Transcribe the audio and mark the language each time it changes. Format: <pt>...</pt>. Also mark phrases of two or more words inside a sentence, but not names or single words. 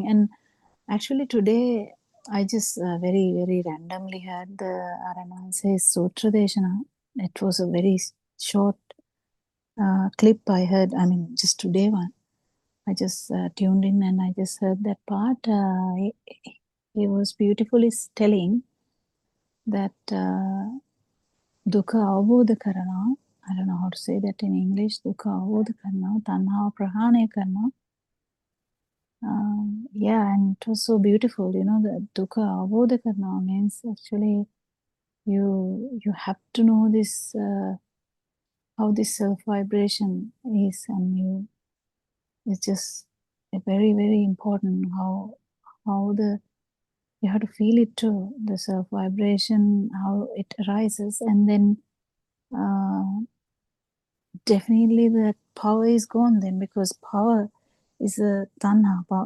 <en>And actually today, I just very, very randomly heard the R.N. Wahanse's</en> <si>සූත්‍ර දේශනා.</si> <en>It was a very short clip I heard, I mean, just today one. I just tuned in and I just heard that part. He was beautifully telling that</en> <si>දුක්ඛ අවබෝධ කරණ.</si> <en>I don't know how to say that in English.</en> <si>දුක්ඛ අවබෝධ කරණ, තණ්හා ප්‍රහාණෙ කරණ.</si> <en>Yeah, and it was so beautiful, you know, the</en> <si>දුක්ඛ අවෝධ කර්ණ</si> <en>means actually you have to know this how this self vibration is, and it's just very, very important how the you have to feel it too, the self vibration, how it arises, and then definitely that power is gone then, because power is a tanha power.</en>